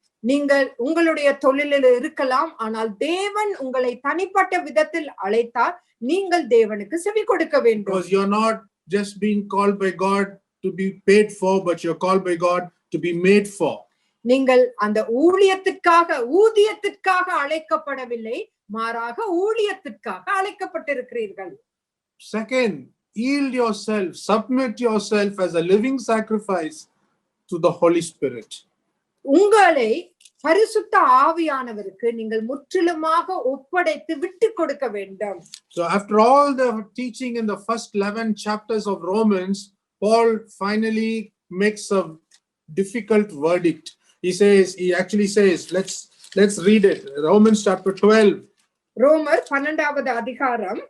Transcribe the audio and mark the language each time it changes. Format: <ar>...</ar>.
<ta>நீங்கள் உங்களுடைய தொழிலில் இருக்கலாம், ஆனால் தேவன் உங்களை தனிப்பட்ட விதத்தில் அழைத்தால் நீங்கள் தேவனுக்கு செவி கொடுக்க வேண்டும்.</ta> <en>Because you're not just being called by God to be paid for, but you're called by God to be made for.</en> <ta>நீங்கள் அந்த ஊதியத்திற்காக அழைக்கப்படவில்லை, மாறாக ஊழியத்திற்காக அழைக்கப்பட்டிருக்கிறீர்கள்.</ta> <en>Second, yield yourself, submit yourself as a living sacrifice to the Holy Spirit.</en> <ta>உங்களை பரிசுத்த ஆவியானவருக்கு நீங்கள் முற்றிலுமாக ஒப்படைத்து விட்டு கொடுக்க வேண்டும்.</ta> <en>So after all the teaching in the first 11 chapters of Romans, Paul finally makes a difficult verdict. He actually says, let's read it. Romans chapter 12.</en> <ta>ரோமர் 12வது அதிகாரம்.</ta>